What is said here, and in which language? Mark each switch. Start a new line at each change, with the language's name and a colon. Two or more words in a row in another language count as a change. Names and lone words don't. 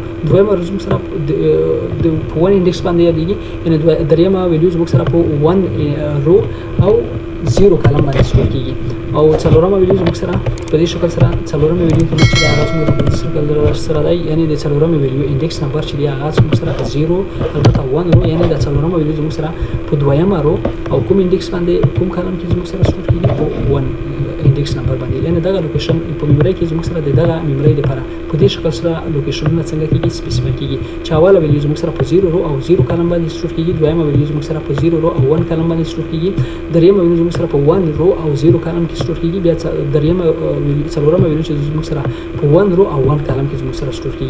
Pashto: دویمه رو زموږ سره په 1 انډکس باندې یادېږي، یعنې دریمه ویډیو زموږ سره په 1 رو او 0 کلم باندې سټور کېږي. او څلورمه ویډیو زموږ سره په دې شکل سره څلورمه ویډیو کې چې هغه زموږ په دې شکل سره دی، یعنی د څلورمه ویډیو
English: index number
Pashto: چې دی هغه زموږ سره 0 البته 1 رو، یعنی د څلورمه ویډیو زموږ سره په دویمه رو او کوم انډیکس باندې کوم کالم کې زموږ سره سټور کیږي په 1
English: index number
Pashto: باندې، یعنی دغه لوکیشن په میموري کې زموږ سره دغه میموري لپاره په دې شکل سره لوکیشنونه څنګه کیږي سپیسیفای کیږي چې اوله ویډیو زموږ سره په 0 رو او 0 کالم باندې سټور کیږي، دویمه ویډیو زموږ سره په 0 رو او 1 کالم باندې سټور کیږي، دریمه ویډیو زموږ سره په 1 رو او 0 کالم کې سټور کیږي، بیا دریمه څلورمه ویډیو چې زموږ سره په 1 رو او 1 کالم کې زموږ سره سټور کیږي.